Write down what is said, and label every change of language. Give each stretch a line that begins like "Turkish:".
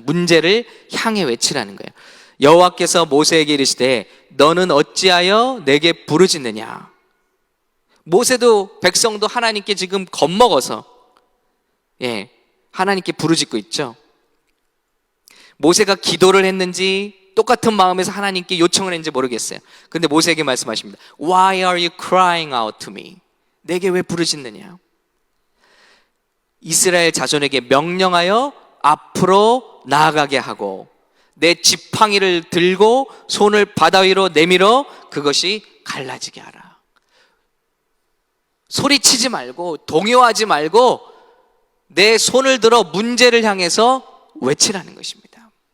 Korean: 문제를 향해 외치라는 거예요. 여호와께서 모세에게 이르시되 너는 어찌하여 내게 부르짖느냐. 모세도 백성도 하나님께 지금 겁먹어서 하나님께 부르짖고 있죠. 모세가 기도를 했는지 똑같은 마음에서 하나님께 요청을 했는지 모르겠어요. 그런데 모세에게 말씀하십니다.
English: Why are you crying out to me?
Korean: 내게 왜 부르짖느냐. 이스라엘 자손에게 명령하여 앞으로 나아가게 하고 내 지팡이를 들고 손을 바다 위로 내밀어 그것이 갈라지게 하라. 소리치지 말고 동요하지 말고 내 손을 들어 문제를 향해서 외치라는 것입니다.